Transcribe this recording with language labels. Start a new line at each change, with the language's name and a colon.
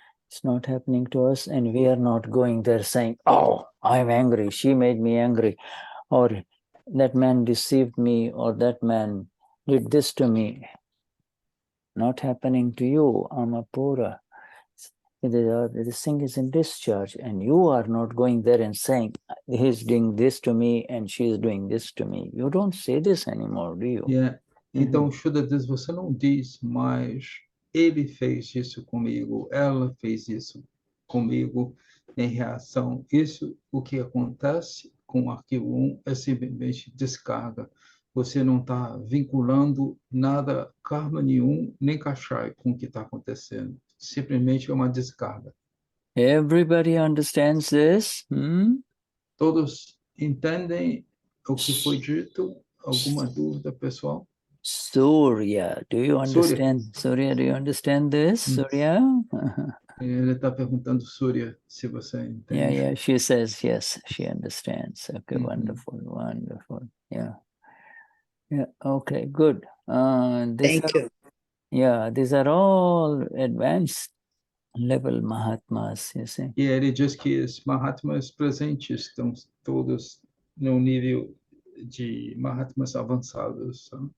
English: It's not happening to us, and we are not going there saying, oh, I'm angry, she made me angry, or that man deceived me, or that man did this to me. Not happening to you, Amapura. This thing is in discharge, and you are not going there and saying, he's doing this to me and she's doing this to me. You don't say this anymore, do you? Yeah.
Portuguese: Então, Shuddha diz, você não diz, mas ele fez isso comigo, ela fez isso comigo em reação. Isso, o que acontece com o arquivo 1 é simplesmente descarga. Você não está vinculando nada, karma nenhum, nem kashai com o que está acontecendo. Simplesmente é uma descarga.
English: Everybody understands this?
Portuguese: Todos entendem o que foi dito? Alguma dúvida, pessoal?
English: Surya, do you understand? Surya, do you understand this? Surya?
Portuguese: Ele está perguntando, Surya, se você entende.
English: Yeah, she says yes, she understands. Okay, wonderful. Yeah, okay, good. Thank you. Yeah, these are all advanced level Mahatmas, you see.
Portuguese: E ele diz que os Mahatmas presentes estão todos no nível de Mahatmas avançados.